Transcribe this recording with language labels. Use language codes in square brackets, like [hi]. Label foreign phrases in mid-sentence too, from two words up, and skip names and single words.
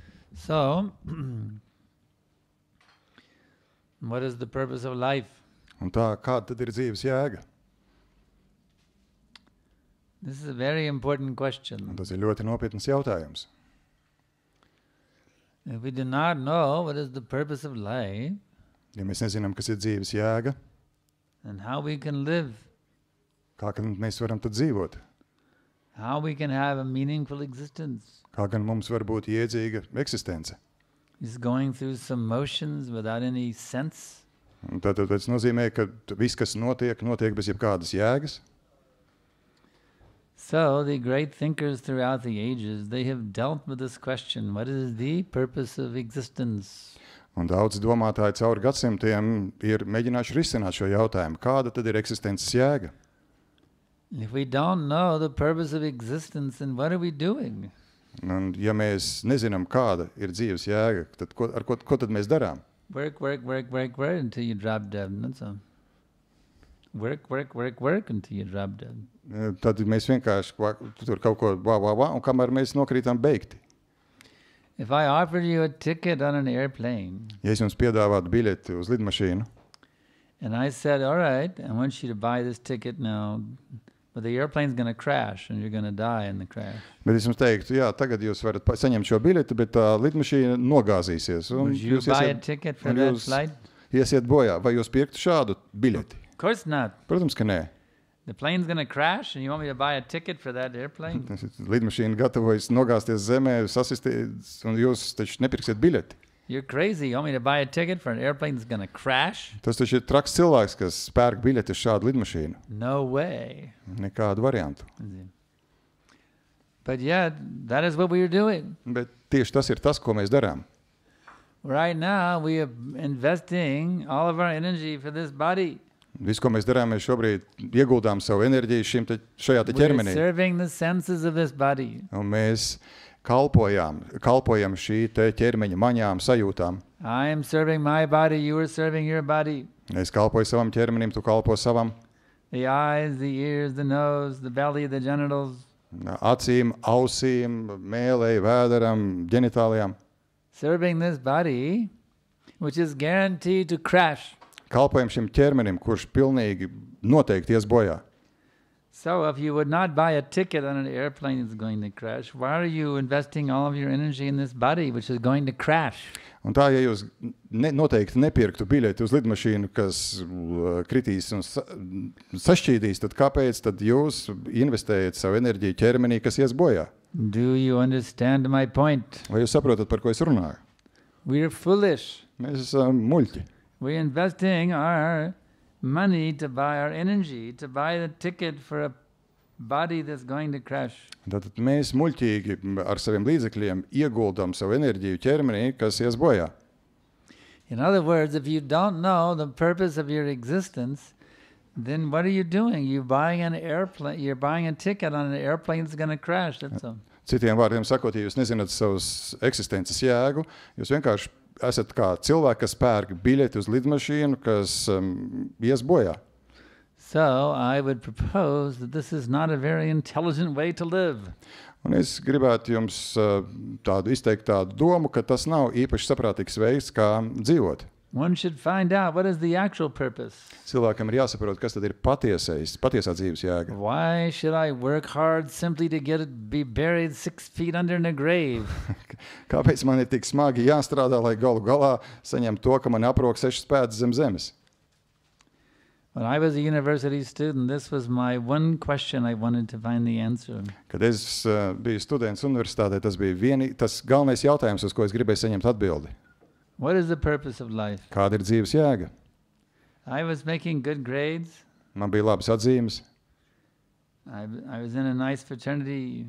[en] So, what is the purpose of life? [lv] Un tā, kāda tad ir dzīves jēga? [en] This is a very important [lv] Un [en] question. [lv] tas ir ļoti nopietns jautājums. [en] If we do not know what is the purpose of life, [lv] Ja mēs nezinām, kas ir dzīves jēga, [en] then how we can live, [lv] kā gan mēs varam tad dzīvot? [en] how we can have a meaningful existence, [lv] Kā gan mums var būt iedzīga eksistence? [en] is going through some motions without any sense. [lv] Un tad tas nozīmē, ka viss, kas notiek bez jebkādas jēgas. [en] So the great thinkers throughout the ages, they have dealt with this question, what is the purpose of existence? [lv] Un daudz domātāji cauri gadsimtiem ir mēģinājuši risināt šo jautājumu. Kāda tad ir eksistences jēga? [en] If we don't know the purpose of existence, then what are we doing? [lv] Un ja mēs nezinām, kāda ir dzīves jēga, tad ko tad mēs darām? [en] Work until you drop dead. That's all. Work until you drop dead. [lv] Tad mēs vienkārši tur kaut ko un kamēr mēs nokrītam beigti. [en] If I offered you a ticket on an airplane, [lv] Ja es jums piedāvātu biļeti uz lidmašīnu, [en] and I said, all right, I want you to buy this ticket now, but the airplane's going to crash and you're going to die in the crash. [lv] bet es jums teiktu, jā, tagad jūs varat saņemt šo biļeti, bet tā lidmašīna nogāzīsies. Un [en] Would you [lv] jūs [en] buy a ticket for that flight? [lv] iesiet bojā. Vai jūs pirktu šādu biļeti? [en] Of course not. [lv] Protams, ka nē. [en] The plane's going to crash and you want me to buy a ticket for that airplane? [lv] Lidmašīna gatavojas nogāzties zemē, sasisties, un jūs taču nepirksiet biļeti. [en] You're crazy. You want me to buy a ticket for an airplane that's going to crash? [lv] Tas taču ir traks cilvēks, kas pērk biļeti uz šādu lidmašīnu. [en] No way. [lv] Nekādu variantu. [en] But yet, that is what we are doing. [lv] Bet tieši tas ir tas, ko mēs darām. [en] Right now, we are investing all of our energy for this body. [lv] Viss, ko mēs darām, mēs šobrīd ieguldām savu enerģiju šajā te [en] We are [lv] ķermenī. [en] serving the senses of this body. [lv] Un mēs kalpojam šī te ķermeņa maņām, sajūtām. [en] I am serving my body, you are serving your body. [lv] Es kalpoju savam ķermenim, tu kalpo savam. [en] The eyes, the ears, the nose, the belly, the genitals. [lv] Acīm, ausīm, mēlei, vēderam, ģenitālijām. [en] Serving this body, which is guaranteed to crash. [lv] Kalpojam šim ķermenim, kurš pilnīgi noteikti ies bojā. [en] So if you would not buy a ticket on an airplane that's going to crash, why are you investing all of your energy in this body which is going to crash? [lv] Un tā, ja jūs noteikti nepirktu biļeti uz lidmašīnu, kas kritīs un sašķīdīs, tad kāpēc tad jūs investējat savu enerģiju ķermenī, kas ies bojā? [en] Do you understand my point? [lv] Vai jūs saprotat, par ko es runāju? [en] We are foolish. [lv] Mēs esam muļķi. [en] We're investing our money to buy our energy, to buy the ticket for a body that's going to crash. [lv] Tātad mēs muļķīgi ar saviem līdzekļiem ieguldam savu enerģiju ķermenī, kas ies bojā. [en] In other words, if you don't know the purpose of your existence, then what are you doing? You're buying an airplane, you're buying a ticket on an airplane that's going to crash. That's all. [lv] Citiem vārdiem sakot, ja jūs nezināt savas eksistences jēgu, jūs vienkārši esat kā cilvēki, kas pērk biļeti uz lidmašīnu, kas ies bojā. [en] So I would propose that this is not a very intelligent way to live. [lv] Un es gribētu jums izteikt tādu domu, ka tas nav īpaši saprātīgs veids, kā dzīvot. [en] One should find out what is the actual purpose. [lv] Cilvēkam ir jāsaprot, kas tad ir patiesā dzīves jēga. [en] Why should I work hard simply to be buried 6 feet under in a grave? [lv] Kāpēc man ir tik smagi jāstrādā, lai galu galā saņemtu to, ka man aprok 6 pēdas zem zemes? [en] When I was a university student, this was my one question I wanted to find the answer. [lv] Kad es biju students universitātē, tas bija tas galvenais jautājums, uz ko es gribēju saņemt atbildi. [en] What is the purpose of life? [lv] Kāda ir dzīves jēga? [en] I was making good grades. [lv] Man bija labas atzīmes. [en] I was in a nice fraternity.